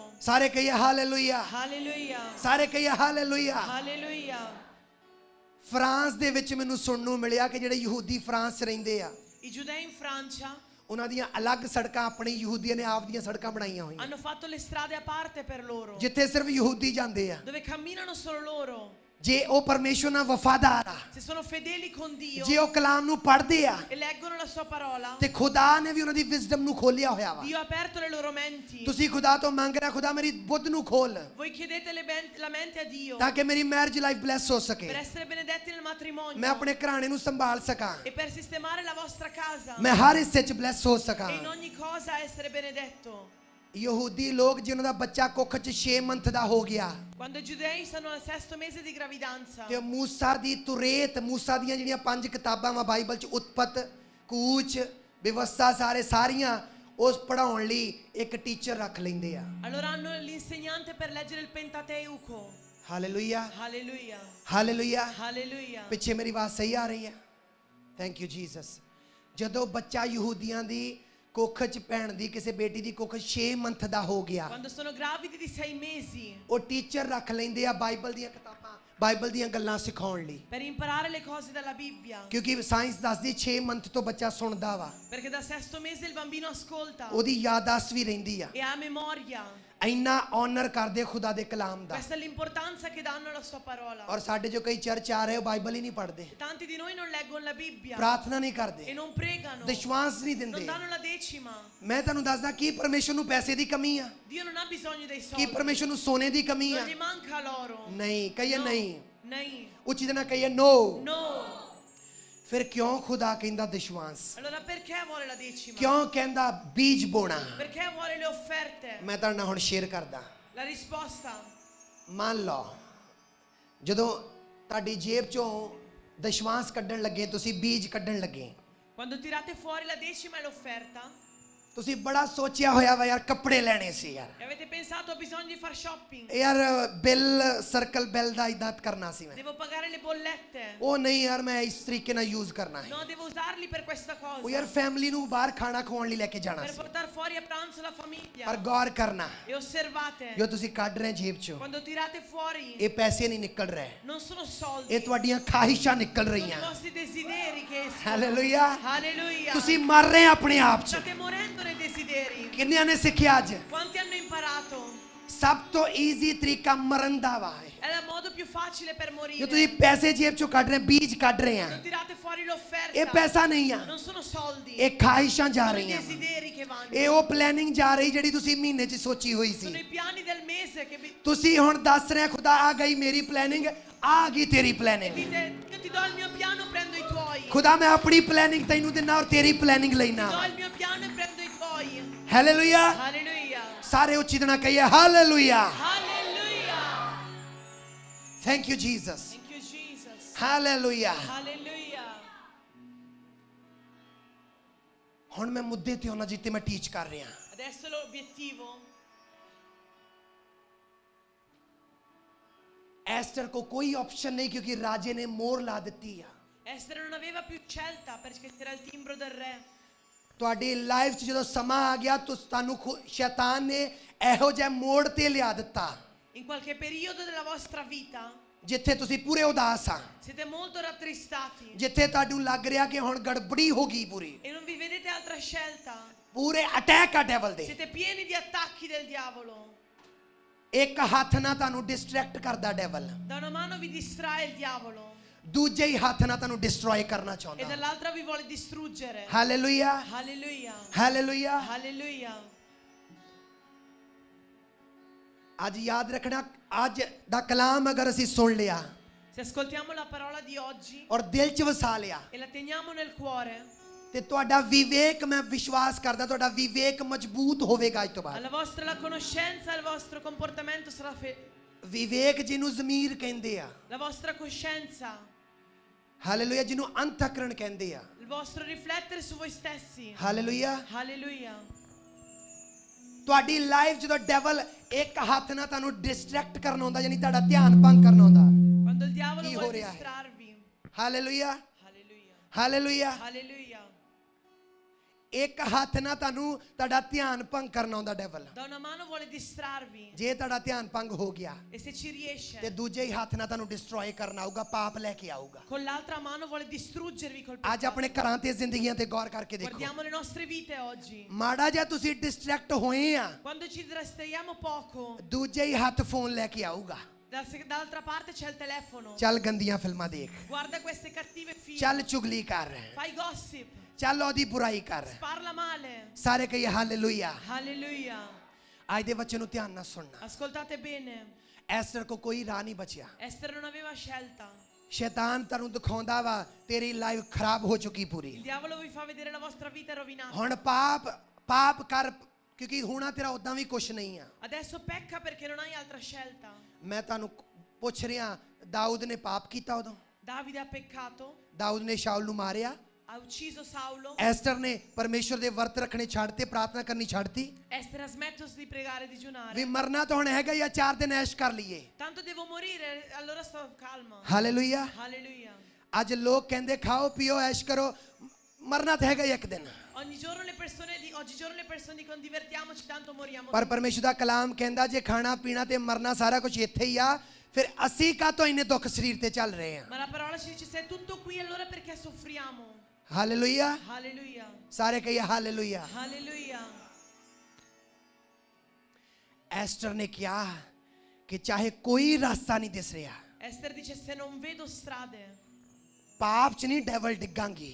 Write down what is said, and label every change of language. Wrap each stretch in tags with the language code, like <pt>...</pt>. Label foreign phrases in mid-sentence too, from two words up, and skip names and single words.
<pa>ਸਾਰੇ ਕਹੀਏ ਹਾਲੇਲੂਇਆ</pa> <it>Alleluia.</it> <pa>ਸਾਰੇ ਕਹੀਏ ਹਾਲੇਲੂਇਆ</pa> <it>Alleluia.</it> <pa>ਫਰਾਂਸ ਦੇ ਵਿੱਚ ਮੈਨੂੰ ਸੁਣਨ ਨੂੰ ਮਿਲਿਆ ਕਿ ਜਿਹੜੇ ਯਹੂਦੀ ਫਰਾਂਸ 'ਚ ਰਹਿੰਦੇ ਆ</pa> <it>I giudei in Francia</it> <pa>ਉਹਨਾਂ ਦੀਆਂ ਅਲੱਗ ਸੜਕਾਂ ਆਪਣੀ ਯਹੂਦੀਆਂ ਨੇ ਆਪ ਦੀਆਂ ਸੜਕਾਂ ਬਣਾਈਆਂ ਹੋਈਆਂ</pa> <it>hanno fatto le strade a parte per loro,</it> <pa>ਜਿੱਥੇ ਸਿਰਫ ਯਹੂਦੀ ਜਾਂਦੇ ਆ</pa> <it>dove camminano solo loro.</it> <pa>ਜੇ ਉਹ ਪਰਮੇਸ਼ਵਰ ਨਾਲ ਵਫਾਦਾਰ ਆ</pa> <it>Se sono fedeli con Dio</it> <pa>ਜੇ ਉਹ ਕਲਾਮ ਨੂੰ ਪੜ੍ਹਦੇ ਆ</pa> <it>e leggono la sua parola,</it> <pa>ਤੇ ਖੁਦਾ ਨੇ ਵੀ ਉਹਨਾਂ ਦੀ ਵਿਜ਼ਡਮ ਨੂੰ ਖੋਲਿਆ ਹੋਇਆ ਵਾ</pa> <it>Dio ha aperto le loro menti.</it> <pa>ਤੁਸੀਂ ਖੁਦਾ ਤੋਂ ਮੰਗ ਰਹੇ ਖੁਦਾ ਮੇਰੀ ਬੁੱਧ ਨੂੰ ਖੋਲ</pa> <it>Voi chiedete la mente a Dio</it> <pa>ਤਾਂ ਕਿ ਮੇਰੀ</pa> <en>marriage life</en> <pa>ਬਲੈਸ ਹੋ ਸਕੇ</pa> <it>per essere benedetti nel matrimonio</it> <pa>ਮੈਂ ਆਪਣੇ ਘਰਾਣੇ ਨੂੰ ਸੰਭਾਲ ਸਕਾਂ</pa> <it>e per sistemare la vostra casa</it> <pa>ਮੈਂ ਹਰ ਹਿੱਸੇ 'ਚ ਬਲੈਸ ਹੋ ਸਕਾਂ</pa> <it>e in ogni cosa essere benedetto.</it> <pa>ਯਹੂਦੀ ਲੋਕ ਜਿਨ੍ਹਾਂ ਦਾ ਬੱਚਾ ਕੁੱਖ 'ਚ 6 ਮੰਥ ਦਾ ਹੋ ਗਿਆ</pa> <it>Quando i giudei sono al 6° mese di gravidanza,</it> <pa>ਤੇ ਮੂਸਾ ਦੀ ਤੁਰੇਤ ਮੂਸਾ ਦੀਆਂ ਜਿਹੜੀਆਂ 5 ਕਿਤਾਬਾਂ ਵਾ ਬਾਈਬਲ 'ਚ ਉਤਪਤ ਕੂਚ ਵਿਵਸਥਾ ਸਾਰੀਆਂ ਉਸ ਪੜਾਉਣ ਲਈ ਇੱਕ ਟੀਚਰ ਰੱਖ ਲੈਂਦੇ ਆ</pa> <it>allora hanno l'insegnante per leggere il Pentateuco.</it> <pa>ਹਾਲੇਲੂਇਆ</pa> <it>Alleluia.</it> <pa>ਹਾਲੇਲੂਇਆ</pa> <it>Alleluia.</it> <pa>ਪਿੱਛੇ ਮੇਰੀ ਆਵਾਜ਼ ਸਹੀ ਆ ਰਹੀ ਹੈ</pa> <en>thank you</en> <pa>ਜੀਸਸ ਜਦੋਂ ਬੱਚਾ ਯਹੂਦੀਆਂ ਦੀ ਕੁੱਖ 'ਚ ਭੈਣ ਦੀ ਕਿਸੇ ਬੇਟੀ ਦੀ ਕੁੱਖ 6 ਮੰਥ ਦਾ ਹੋ ਗਿਆ</pa> <it>Quando sono gravidi di 6 mesi,</it> <pa>ਉਹ ਟੀਚਰ ਰੱਖ ਲੈਂਦੇ ਆ ਬਾਈਬਲ ਦੀਆਂ ਕਿਤਾਬਾਂ ਬਾਈਬਲ ਦੀਆਂ ਗੱਲਾਂ ਸਿਖਾਉਣ ਲਈ</pa> <it>per imparare le cose dalla Bibbia,</it> <pa>ਕਿਉਂਕਿ ਸਾਇੰਸ ਦੱਸਦੀ 6 ਮੰਥ ਤੋਂ ਬੱਚਾ ਸੁਣਦਾ ਵਾ</pa> <it>perché dal 6° mese il bambino ascolta</it> <pa>ਉਹਦੀ ਯਾਦਾਸ਼ਤ ਵੀ ਰਹਿੰਦੀ ਆ</pa> <it>e ha memoria.</it> <pa>ਇੰਨਾ ਆਨਰ ਕਰਦੇ ਖੁਦਾ ਦੇ ਕਲਾਮ ਦਾ</pa> <it>Questa è l'importanza che danno alla sua parola.</it> <pa>ਔਰ ਸਾਡੇ ਜੋ ਕਈ ਚਰਚ ਆ ਰਹੇ ਉਹ ਬਾਈਬਲ ਹੀ ਨਹੀਂ ਪੜ੍ਹਦੇ</pa> <it>Tanti di noi non leggono la Bibbia</it> <pa>ਪ੍ਰਾਰਥਨਾ ਨਹੀਂ</pa> <it>e</it> <pa>ਕਰਦੇ</pa> <it>non pregano,</it> <pa>ਵਿਸ਼ਵਾਸ ਨਹੀਂ</pa> <it>non</it> <pa>ਦਿੰਦੇ</pa> <it>danno la decima.</it> <pa>ਮੈਂ ਤੁਹਾਨੂੰ ਦੱਸਦਾ ਕੀ ਪਰਮੇਸ਼ਰ ਨੂੰ ਪੈਸੇ ਦੀ ਕਮੀ ਆ</pa> <it>Dio non ha bisogno dei</it> <pa>ਕੀ</pa> <it>soldi,</it> <pa>ਪਰਮੇਸ਼ਰ ਨੂੰ ਸੋਨੇ ਦੀ ਕਮੀ ਆ</pa> <it>non gli manca l'oro.</it> <pa>ਨਹੀਂ ਕਹੀਏ</pa> <it>No.</it> <pa>ਨਹੀਂ Nahi. ਉੱਚੀ ਤਰ੍ਹਾਂ ਕਹੀਏ ਨੋ</pa> <it>No.</it> <pa>ਫਿਰ ਕਿਉਂ ਖੁਦਾ ਕਹਿੰਦਾ ਵਿਸ਼ਵਾਸ</pa> <it>Allora perché vuole la decima?</it> <pa>ਕਿਉਂ ਕਹਿੰਦਾ ਬੀਜ ਬੋਣਾ</pa> <it>Perché vuole le offerte?</it> <pa>ਮੈਂ ਤੁਹਾਡੇ ਨਾਲ ਹੁਣ ਸ਼ੇਅਰ ਕਰਦਾ</pa> <it>La risposta.</it> <pa>ਮੰਨ ਲਓ ਜਦੋਂ ਤੁਹਾਡੀ ਜੇਬ ਚੋਂ ਦਸ਼ਵਾਂਸ ਕੱਢਣ ਲੱਗੇ ਤੁਸੀਂ ਬੀਜ ਕੱਢਣ ਲੱਗੇ</pa> <it>Quando tirate fuori la decima e l'offerta</it> <pa>ਤੁਸੀਂ ਬੜਾ ਸੋਚਿਆ ਹੋਇਆ ਵਾ ਯਾਰ ਕੱਪੜੇ ਲੈਣੇ ਸੀ ਯਾਰ</pa> <it>e avete pensato ho bisogno di far shopping,</it> <pa>ਯਾਰ ਬਿੱਲ ਸਰਕਲ ਬਿੱਲ ਦਾ ਇਦਾਂ ਕਰਨਾ ਸੀ ਮੈਂ</pa> <it>devo pagare le bollette,</it> <pa>ਉਹ ਨਹੀਂ ਯਾਰ ਮੈਂ ਇਸ ਤਰੀਕੇ ਨਾਲ ਯੂਜ਼ ਕਰਨਾ ਹੈ</pa> <it>no, devo usarli per questa</it> <pa>ਉਹ ਯਾਰ</pa> <it>cosa,</it> <pa>ਫੈਮਿਲੀ ਨੂੰ ਬਾਹਰ ਖਾਣਾ ਖਵਾਉਣ ਲਈ ਲੈ ਕੇ ਜਾਣਾ</pa> <it>per</it> <pa>ਸੀ</pa> <it>portare fuori a pranzo la</it> <pa>ਪਰ</pa> <it>famiglia.</it> <pa>ਗੌਰ ਕਰਨਾ</pa> <it>E osservate,</it> <pa>ਜੋ ਤੁਸੀਂ ਕੱਢ ਰਹੇ ਜੇਬ ਚੋਂ</pa> <it>quando tirate fuori</it> <pa>ਇਹ ਪੈਸੇ ਨਹੀਂ ਨਿਕਲ ਰਹੇ</pa> <it>non sono</it> <pa>ਇਹ</pa> <it>soldi,</it> <pa>ਤੁਹਾਡੀਆਂ ਖਾਹਿਸ਼ਾਂ ਨਿਕਲ</pa> <it>sono i</it> <pa>ਰਹੀਆਂ</pa> <it>vostri desideri che escono.</it> <pa>ਹਾਲੇਲੂਇਆ</pa> <it>Alleluia.</it> <pa>ਤੁਸੀਂ ਮਰ ਰਹੇ ਆਪਣੇ ਆਪ 'ਚ</pa> <it>State morendo nei desideri.</it> <pa>ਕਿੰਨਿਆਂ ਨੇ ਸਿੱਖਿਆ ਅੱਜ</pa> <it>Quanti hanno imparato?</it> <pa>ਸਭ ਤੋਂ ਈਜ਼ੀ ਤਰੀਕਾ ਮਰਨ ਦਾ ਵਾ</pa> <it>È il modo più facile per</it> <pa>ਜੋ</pa> <it>morire.</it> <pa>ਤੁਸੀਂ ਪੈਸੇ ਜੇਬ ਚੋਂ ਕੱਢ ਰਹੇ ਬੀਜ ਕੱਢ ਰਹੇ ਆ</pa> <it>Non tirate fuori</it> <pa>ਇਹ</pa> <it>l'offerta.</it> <pa>ਪੈਸਾ ਨਹੀਂ ਆ</pa> <it>Non sono soldi.</it> <pa>ਇਹ ਖਾਹਿਸ਼ਾਂ ਜਾ</pa> <it>Sono i</it> <pa>ਰਹੀਆਂ</pa> <it>desideri che vanno.</it> <pa>ਇਹ ਉਹ ਪਲੈਨਿੰਗ ਜਾ ਰਹੀ ਜਿਹੜੀ ਤੁਸੀਂ ਮਹੀਨੇ 'ਚ ਸੋਚੀ ਹੋਈ</pa> <it>Sono</it> <pa>ਸੀ</pa> <it>i piani del mese che</it> <pa>ਤੁਸੀਂ ਹੁਣ ਦੱਸ ਰਹੇ ਖੁਦਾ ਆ ਗਈ ਮੇਰੀ ਪਲੈਨਿੰਗ ਆ ਗਈ ਤੇਰੀ ਪਲੈਨਿੰਗ</pa> <it>dite io ti do il mio piano, prendo i tuoi.</it> <pa>ਖੁਦਾ ਮੈਂ ਆਪਣੀ ਪਲੈਨਿੰਗ ਤੈਨੂੰ ਦਿੰਦਾ ਔਰ ਤੇਰੀ ਪਲੈਨਿੰਗ</pa> <it>Ti</it> <pa>ਲੈਣਾ</pa> <it>do il mio piano e prendo i tuoi.</it> <pa>ਹਾਲੇਲੂਇਆ</pa> <it>Alleluia.</it> <pa>ਸਾਰੇ ਉੱਚੀ ਤਰ੍ਹਾਂ ਕਹੀਏ ਹਾਲੇਲੂਇਆ</pa> <it>Alleluia.</it> <en>thank you Jesus Thank you Jesus.</en> <pa>ਹਾਲੇਲੂਇਆ</pa> <it>Alleluia.</it> <pa>ਹੁਣ ਮੈਂ ਮੁੱਦੇ ਤੇ ਆਉਣਾ ਜਿੱਤੇ ਮੈਂ ਟੀਚ ਕਰ ਰਿਹਾ</pa> <it>Adesso l'obiettivo.</it> <pa>ਐਸਟਰ ਕੋ ਕੋਈ ਆਪਸ਼ਨ ਨਹੀਂ ਕਿਉਂਕਿ ਰਾਜੇ ਨੇ ਮੋਹਰ ਲਾ ਦਿੱਤੀ ਆ</pa> <it>Esther non aveva più scelta perché c'era il timbro del re.</it> <pa>ਤੁਹਾਡੀ ਲਾਈਫ 'ਚ ਜਦੋਂ ਸਮਾਂ ਆ ਗਿਆ ਤੁਹਾਨੂੰ ਸ਼ੈਤਾਨ ਨੇ ਇਹੋ ਜਿਹਾ ਮੋੜ ਤੇ ਲਿਆ ਦਿੱਤਾ</pa> <it>In qualche periodo della vostra vita</it> <pa>ਜਿੱਥੇ ਤੁਸੀਂ ਪੂਰੇ ਉਦਾਸ ਆ</pa> <it>siete molto rattristati</it> <pa>ਜਿੱਥੇ ਤੁਹਾਨੂੰ ਲੱਗ ਰਿਹਾ ਕਿ ਹੁਣ ਗੜਬੜੀ ਹੋ ਗਈ ਪੂਰੀ</pa> <it>e non vi vedete altra scelta.</it> <pa>ਪੂਰੇ ਅਟੈਕ ਆ ਡੈਵਲ ਦੇ</pa> <it>Siete pieni di attacchi del diavolo.</it> <pa>ਇੱਕ ਹੱਥ ਨਾਲ ਤੁਹਾਨੂੰ ਡਿਸਟਰੈਕਟ ਕਰਦਾ ਡੈਵਲ</pa> <it>Da una mano vi distrae il diavolo</it> <pa>ਦੂਜੇ ਹੀ ਹੱਥ ਨਾਲ ਤੁਹਾਨੂੰ ਡਿਸਟਰੋਏ ਕਰਨਾ</pa> <it>e</it> <pa>ਚਾਹੁੰਦਾ</pa> <it>dall'altra vi vuole distruggere.</it> <pa>ਹਾਲੇਲੂਇਆ</pa> <it>Alleluia.</it> <pa>ਹਾਲੇਲੂਇਆ</pa> <it>Alleluia.</it> <pa>ਅੱਜ ਯਾਦ ਰੱਖਣਾ ਅੱਜ ਦਾ ਕਲਾਮ ਅਗਰ ਅਸੀਂ ਸੁਣ ਲਿਆ</pa> <it>Se ascoltiamo la parola di oggi</it> <pa>ਔਰ ਦਿਲ 'ਚ ਵਸਾ ਲਿਆ</pa> <it>e la teniamo nel cuore,</it> <pa>ਤੇ ਤੁਹਾਡਾ ਵਿਵੇਕ ਮੈਂ ਵਿਸ਼ਵਾਸ ਕਰਦਾ ਤੁਹਾਡਾ ਵਿਵੇਕ ਮਜ਼ਬੂਤ ਹੋਵੇਗਾ ਅੱਜ ਤੋਂ ਬਾਅਦ</pa> <it>alla vostra la conoscenza, il vostro comportamento sarà</it> <pa>ਵਿਵੇਕ ਜਿਹਨੂੰ ਜ਼ਮੀਰ ਕਹਿੰਦੇ ਆ</pa> <it>la vostra coscienza,</it> <pa>ਹਾਲੇਲੂਇਆ ਜਿਹਨੂੰ ਅੰਤಃਕਰਣ ਕਹਿੰਦੇ ਆ</pa> <it>il vostro riflettere su voi stessi.</it> <pa>ਹਾਲੇਲੂਇਆ</pa> <it>Alleluia.</it> <pa>ਤੁਹਾਡੀ ਲਾਈਫ ਜਦੋਂ ਡੈਵਲ ਇੱਕ ਹੱਥ ਨਾਲ ਤੁਹਾਨੂੰ ਡਿਸਟਰੈਕਟ ਕਰਨਾ ਹੁੰਦਾ ਯਾਨੀ ਤੁਹਾਡਾ ਧਿਆਨ ਭੰਗ ਕਰਨਾ ਹੁੰਦਾ</pa> <it>Quando il diavolo Chi vuole ora è? distrarvi.</it> <pa>ਹਾਲੇਲੂਇਆ</pa> <it>Alleluia.</it> <pa>ਹਾਲੇਲੂਇਆ</pa> <it>Alleluia.</it> <pa>ਇੱਕ ਹੱਥ ਨਾਲ ਤੁਹਾਨੂੰ ਤੁਹਾਡਾ ਧਿਆਨ ਭੰਗ ਕਰਨਾ ਆਉਂਦਾ ਡੈਵਲ।</pa> <it>Da una mano vuole distrarvi.</it> <pa>ਜੇ ਤੁਹਾਡਾ ਧਿਆਨ ਭੰਗ ਹੋ ਗਿਆ</pa> <it>E se ci riesce,</it> <pa>ਤੇ ਦੂਜੇ ਹੀ ਹੱਥ ਨਾਲ ਤੁਹਾਨੂੰ ਡਿਸਟਰੋਏ ਕਰਨਾ ਆਊਗਾ, ਪਾਪ ਲੈ ਕੇ ਆਊਗਾ।</pa> <it>con l'altra mano vuole distruggervi col</it> <pa>ਅੱਜ</pa> <it>peccato.</it> <pa>ਆਪਣੇ ਘਰਾਂ ਤੇ ਜ਼ਿੰਦਗੀਆਂ ਤੇ ਗੌਰ ਕਰਕੇ ਦੇਖੋ।</pa> <it>Guardiamo le nostre vite oggi.</it> <pa>ਮਾੜਾ ਜਿਹਾ ਤੁਸੀਂ ਡਿਸਟਰੈਕਟ ਹੋਏ ਆ,</pa> <it>Quando ci distraiamo poco,</it> <pa>ਦੂਜੇ ਹੀ ਹੱਥ ਫੋਨ ਲੈ ਕੇ ਆਊਗਾ।</pa> <it>dall'altra parte c'è il telefono.</it> <pa>ਚੱਲ ਗੰਦੀਆਂ ਫਿਲਮਾਂ ਦੇਖ,</pa> <it>Guarda queste cattive film.</it> <pa>ਚੱਲ ਚੁਗਲੀ ਕਰ,</pa> <it>Fai gossip.</it> <pa>ਚੱਲ ਉਹਦੀ ਬੁਰਾਈ ਕਰ।</pa> <it>Parla male.</it> <pa>ਸਾਰੇ ਕਹੀਏ ਹਾਲੇਲੂਇਆ।</pa> <it>Alleluia.</it> <pa>ਅੱਜ ਦੇ ਬੱਚੇ ਨੂੰ ਧਿਆਨ ਨਾਲ ਸੁਣਨਾ।</pa> <it>Ascoltate bene.</it> <pa>ਐਸਟਰ ਕੋ ਕੋਈ ਰਾਹ ਨਹੀਂ ਬਚਿਆ।</pa> <it>Esther non aveva scelta.</it> <pa>ਸ਼ੈਤਾਨ ਤੁਹਾਨੂੰ ਦਿਖਾਉਂਦਾ ਵਾ ਤੇਰੀ ਲਾਈਫ ਖਰਾਬ ਹੋ ਚੁੱਕੀ ਪੂਰੀ।</pa> <it>Il diavolo vi fa vedere la vostra vita rovinata.</it> <pa>ਹੁਣ ਪਾਪ ਕਰ, ਕਿਉਂਕਿ ਹੋਣਾ ਤੇਰਾ ਉਦਾਂ ਵੀ ਕੁਝ ਨਹੀਂ ਆ।</pa> <it>Adesso pecca perché non hai altra scelta.</it> <pa>ਮੈਂ ਤੁਹਾਨੂੰ ਪੁੱਛ ਰਿਹਾ, ਦਾਊਦ ਨੇ ਪਾਪ ਕੀਤਾ ਉਦੋਂ?</pa> <it>Davide ha peccato,</it> <pa>ਦਾਊਦ ਨੇ ਸ਼ਾਉਲ ਨੂੰ ਮਾਰਿਆ?</pa> <it>ha ucciso Saulo.</it> <pa>ਐਸਟਰ ਨੇ ਪਰਮੇਸ਼ਵਰ ਦੇ ਵਰਤ ਰੱਖਣੇ ਛੱਡਤੇ, ਪ੍ਰਾਰਥਨਾ ਕਰਨੀ ਛੱਡਤੀ?</pa> <it>Esther ha smesso di pregare e di</it> <pa>ਵੀ</pa> <it>digiunare.</it> <pa>ਮਰਨਾ ਤਾਂ ਹੁਣ ਹੈਗਾ ਜਾਂ 4 ਦਿਨ ਐਸ਼ ਕਰ ਲਈਏ।</pa> <it>Tanto devo morire, allora sto calma.</it> <pa>ਹਾਲੇਲੂਇਆ।</pa> <it>Alleluia.</it> <pa>ਅੱਜ ਲੋਕ ਕਹਿੰਦੇ ਖਾਓ ਪੀਓ ਐਸ਼ ਕਰੋ, ਮਰਨਾ ਤਾਂ ਹੈਗਾ ਹੀ ਇੱਕ ਦਿਨ।</pa> <it>Oggigiorno le persone dicono divertiamoci, tanto moriamo.</it> <pa>ਪਰ ਪਰਮੇਸ਼ਵਰ ਦਾ ਕਲਾਮ ਕਹਿੰਦਾ ਜੇ ਖਾਣਾ ਪੀਣਾ ਤੇ ਮਰਨਾ ਸਾਰਾ ਕੁਝ ਇੱਥੇ ਹੀ ਆ, ਫਿਰ ਅਸੀਂ ਕਾਹਤੋਂ ਇੰਨੇ ਦੁੱਖ ਸਰੀਰ ਤੇ ਚੱਲ ਰਹੇ ਆ?</pa> <it>Ma la parola ci dice se è tutto qui allora perché soffriamo?</it> <pa>ਹਾਲੇਲੂਇਆ।</pa> <it>Alleluia.</it> <pa>ਸਾਰੇ ਕਹੀਏ ਹਾਲੇਲੂਇਆ।</pa> <it>Alleluia.</it> <pa>ਐਸਟਰ ਨੇ ਕਿਹਾ ਕਿ ਚਾਹੇ ਕੋਈ ਰਸਤਾ ਨਹੀਂ ਦਿਸ ਰਿਹਾ,</pa> <it>Esther dice se non vedo strade,</it> <pa>ਪਾਪ 'ਚ ਨਹੀਂ ਡੈਵਲ ਡਿੱਗਾਂਗੀ,</pa>